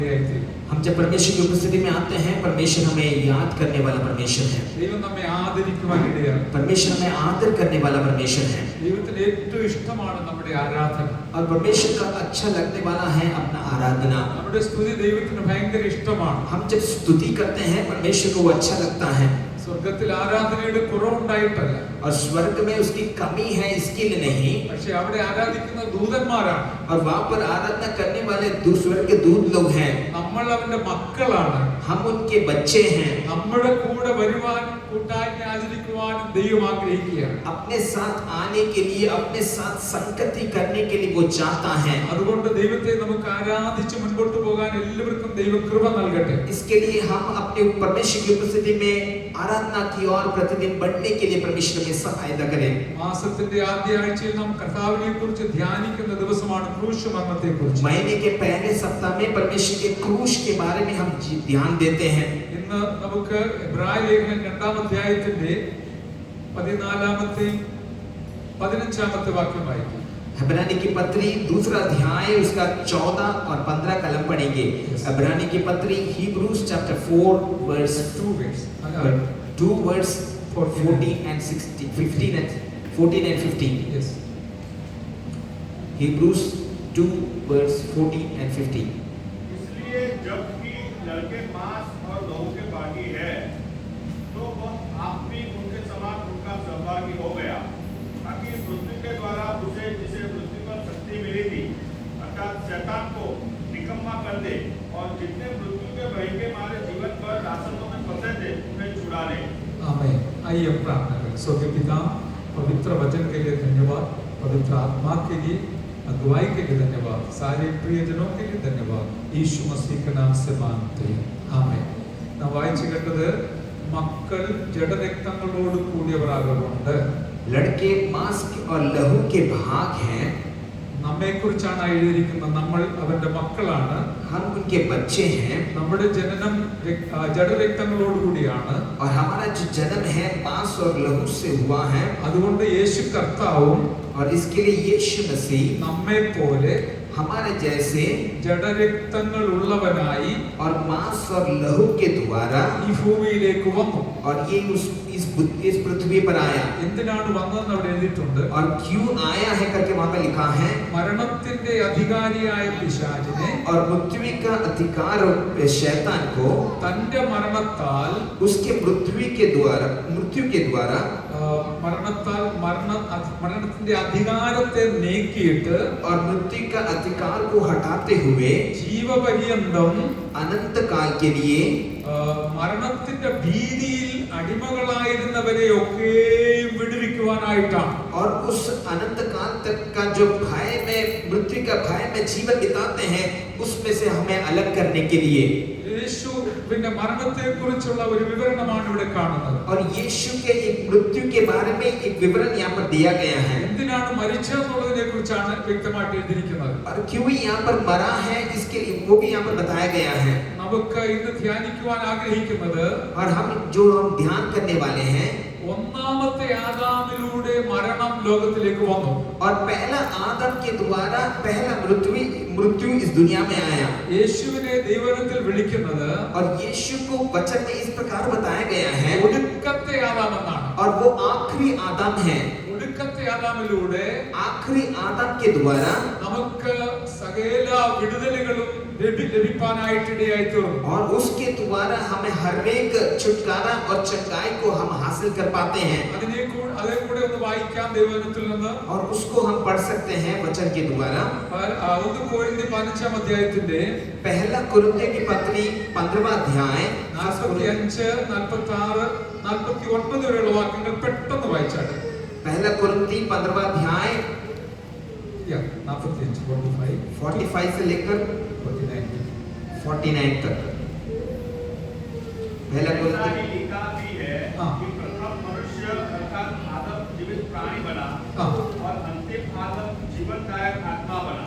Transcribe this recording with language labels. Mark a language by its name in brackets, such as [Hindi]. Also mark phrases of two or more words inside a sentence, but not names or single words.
[Hindi] हम जब परमेश्वर की उपस्थिति में आते हैं, परमेश्वर हमें याद करने वाला परमेश्वर है। परमेश्वर हमें आदर करने वाला परमेश्वर है। और परमेश्वर का अच्छा लगने वाला है अपना आराधना। हम जब स्तुति करते हैं, परमेश्वर को वो अच्छा लगता है। [Malayalam] സ്വർഗ്ഗത്തിൽ ആരാധനയുടെ കുറവുണ്ടായിട്ടല്ല, [Hindi] और स्वर्ग में उसकी कमी है इसके लिए नहीं, [Malayalam] പക്ഷേ അവിടെ ആരാധിക്കുന്ന ദൂതന്മാരാണ്। [Hindi] और वहाँ पर आराधना करने वाले स्वर्ग के दूत लोग हैं। [Malayalam] നമ്മൾ അവന്റെ മക്കളാണ്, [Hindi] हम उनके बच्चे हैं। [Malayalam] നമ്മുടെ കൂടെ വരുവാനും കൂട്ടായ്മ ആചരിക്കുവാനും ദൈവം ആഗ്രഹിക്കുകയാണ്। [Hindi] अपने साथ आने के लिए, अपने साथ संगति करने के लिए वो चाहता है। [Malayalam] അതുകൊണ്ട് ദൈവത്തെ നമുക്ക് ആരാധിച്ച് മുൻപോട്ട് പോകാൻ എല്ലാവർക്കും ദൈവം കൃപ നൽകട്ടെ। [Hindi] इसके लिए हम अपने परमेश्वर की उपस्थिति में आराधना की और प्रतिदिन बढ़ने के लिए परमेश्वर में सहायता करें। [Malayalam] മാസത്തിന്റെ ആദ്യ ആഴ്ചയിൽ നാം കർത്താവിനെക്കുറിച്ച് ധ്യാനിക്കുന്ന ദിവസമാണ് ക്രൂശ് മരണത്തെക്കുറിച്ച്। [Hindi] महीने के पहले सप्ताह में परमेश्वर के क्रूस के बारे में हम ध्यान देते हैं। [Malayalam] ഇന്ന് നമുക്ക് എബ്രായ ലേഖനം 2-ാം അധ്യായത്തിന്റെ 14-ാമത്തെയും 15-ാമത്തെ വാക്യം വായിക്കാം। [Hindi] इब्रानी की पत्री 2 अध्याय उसका 14 और 15 कलम पढ़ेंगे। इब्रानी की पत्री [English] Hebrews chapter 4 verse 2 verse 14 and 16 15 and 14 and 15. Yes. Hebrews 2 verse 14 and 15. [Hindi] इसलिए जबकि लड़के मांस और लहू के भागी है, तो वह आप भी उनके समान उनका सहभागी हो गया, ताकि मृत्यु के द्वारा उसे जिसे मृत्यु पर शक्ति मिली थी अर्थात शैतान को निकम्मा कर दे, और जितने मृत्यु के भय के मारे जीवन पर रास्तों में फंसे थे उन्हें छुड़ा ले। आमीन। आइए प्रार्थना करें। स्वर्गीय पिता, पवित्र वचन के लिए धन्यवाद, पवित्र आत्मा के लिए, अगुवाई के लिए धन्यवाद, सारे प्रियजनों के लिए धन्यवाद, यीशु मसीह के नाम से मांगते हैं, आमीन। [Malayalam] നാം വായിച്ചു കേട്ടത് മക്കൾ ജഡരക്തങ്ങളോട് കൂടിയവരാകൊണ്ട് [Hindi] लड़के मांस और लहू के भाग हैं, [Malayalam] നമ്മെക്കുറിച്ചാണ് എഴുതിയിരിക്കുന്നത്। നമ്മൾ അവന്റെ മക്കളാണ്, [Hindi] हम उनके बच्चे हैं। [Malayalam] നമ്മുടെ ജനനം ജഡരക്തങ്ങളോട് കൂടിയാണ്। [Hindi] और हमारा जो जन्म है मांस और लहू से हुआ है। [Malayalam] അതുകൊണ്ട് യേശു കർത്താവും [Hindi] और इसके लिए यीशु मसीह [Malayalam] നമ്മെ പോലെ [Hindi] हमारे जैसे [Malayalam] ജഡരക്തങ്ങൾ ഉള്ളവനായി [Hindi] और मांस और लहू के द्वारा [Malayalam] ഈ ഭൂമിയിലേക്ക് വന്നു। [Hindi] और ये इस पृथ्वी पर आया। [Malayalam] എന്തിനാണ് വന്നതെന്ന് അവിടെ എഴുതിയിട്ടുണ്ട്। [Hindi] और क्यों आया है करके वहां पे लिखा है। [Malayalam] മരണത്തിന്റെ അധികാരിയായ പിശാചിനെ, [Hindi] और मृत्यु का अधिकार शैतान को [Malayalam] തന്റെ മരണത്താൽ [Hindi] उसके मृत्यु के द्वारा [Malayalam] മരണത്തിന്റെ അധികാരത്തെ നീക്കിയിട്ട് [Hindi] और मृत्यु का अधिकार को हटाते हुए [Malayalam] ജീവപര്യന്തം [Hindi] अनंत काल के लिए [Malayalam] മരണത്തിന്റെ ഭീതിയിൽ അടിമകളായിരുന്നവരെയൊക്കെയും വിടുവിക്കുവാനായിട്ടാണ്। [Hindi] और उस अनंत काल तक का जो भय में, मृत्यु का भय में जीवन बिताते हैं, उसमें से हमें अलग करने के लिए [Malayalam] യേശു പിന്നെ മരണത്തെക്കുറിച്ചുള്ള ഒരു വിവരണമാണ് ഇവിടെ കാണുന്നത്। [Hindi] और यीशु के एक मृत्यु के बारे में एक विवरण यहाँ पर दिया गया है। [Malayalam] എന്തിനാണ് മരിച്ചതെന്നുള്ളതിനെ കുറിച്ചാണ് വ്യക്തമായിട്ട് എഴുതിയിരിക്കുന്നത്। [Hindi] और क्यों यहाँ पर मरा है, इसके लिए वो भी यहाँ पर बताया गया है। [Malayalam] നമുക്ക് ഇന്ന് ധ്യാനിക്കുവാൻ ആഗ്രഹിക്കുന്നത്, [Hindi] और हम ध्यान करने वाले हैं, [Malayalam] ഒന്നാമത്തെ ആദാമിലൂടെ മരണം ലോകത്തിലേക്ക് വന്നു। [Hindi] और पहला आदम के द्वारा पहला मृत्यु इस दुनिया में आया। [Malayalam] യേശുവിനെ ദൈവത്തിൽ വിളിക്കുന്നത്, [Hindi] और यीशु को वचन में इस प्रकार बताया गया है, [Malayalam] ഒടുക്കത്തെ ആദാം എന്നാണ്। [Hindi] और वो आखिरी आदम है। [Malayalam] ഒടുക്കത്തെ ആദാമിലൂടെ [Hindi] आखिरी आदम के द्वारा [Malayalam] നമുക്ക് സകല വിടുതലുകളും ലഭിക്കാനായിട്ടിടയായി തീർന്നു। [Hindi] और उसके द्वारा हमें हर एक छुटकारा और चंगाई को हम हासिल कर पाते हैं। [Malayalam] അതേ കൂടെ ഒന്ന് വായിക്കാം ദൈവവചനത്തിൽ നിന്ന്। [Hindi] और उसको हम पढ़ सकते हैं वचन के द्वारा। [Malayalam] 1 കൊരിന്ത്യർ 15-ാം അധ്യായത്തിന്റെ [Hindi] पहला कुरिन्थियों की पत्री 15वां अध्याय [Malayalam] 45, 46, 49 വരെയുള്ള വാക്യങ്ങൾ പെട്ടെന്ന് വായിച്ചാട്ടെ। [Hindi] पहला कुरिन्थी 15वां अध्याय 45 से लेकर 49 तक। पहला कुरिन्थी लिखा भी है कि प्रथम मनुष्य अर्थात आदम जीवित प्राणी बना, और अंतिम आदम जीवनदायक आत्मा बना।